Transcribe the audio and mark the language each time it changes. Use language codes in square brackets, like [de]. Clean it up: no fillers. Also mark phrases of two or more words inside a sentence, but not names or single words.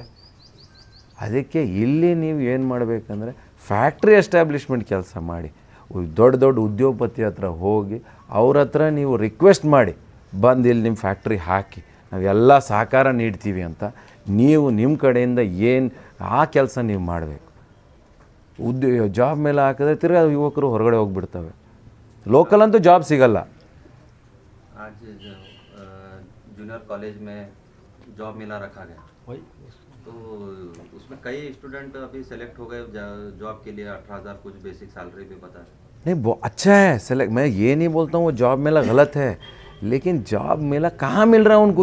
[kn] ಅದಕ್ಕೆ ಇಲ್ಲಿ ನೀವು ಏನು ಮಾಡಬೇಕಂದ್ರೆ [en] factory establishment [kn] ಕೆಲಸ ಮಾಡಿ, ದೊಡ್ಡ ದೊಡ್ಡ ಉದ್ಯೋಗಪತಿ ಹತ್ರ ಹೋಗಿ ಅವ್ರ ಹತ್ರ ನೀವು ರಿಕ್ವೆಸ್ಟ್ ಮಾಡಿ ಬಂದು ಇಲ್ಲಿ ನಿಮ್ಮ ಫ್ಯಾಕ್ಟ್ರಿ ಹಾಕಿ ನಾವೆಲ್ಲ ಸಹಕಾರ ನೀಡ್ತೀವಿ ಅಂತ ನೀವು ನಿಮ್ಮ ಕಡೆಯಿಂದ ಏನು ಆ ಕೆಲಸ ನೀವು ಮಾಡಬೇಕು. ಜಾಬ್ ಮೇಲೆ ಹಾಕಿದ್ರೆ ತಿರ್ಗಿ ಯುವಕರು ಹೊರಗಡೆ ಹೋಗಿಬಿಡ್ತವೆ. ಲೋಕಲ್ ಅಂತೂ ಜಾಬ್ ಸಿಗಲ್ಲ. [hi] आज [en] junior college [hi] में जॉब मेला रखा गया, तो उसमें कई स्टूडेंट अभी सेलेक्ट हो गए जॉब के लिए. 18,000 कुछ [en] basic salary [hi] भी बता रहे. नहीं वो अच्छा है सेलेक्ट, मैं ये नहीं बोलता हूँ वो जॉब मेला गलत है, लेकिन जॉब मेला कहाँ मिल रहा है उनको?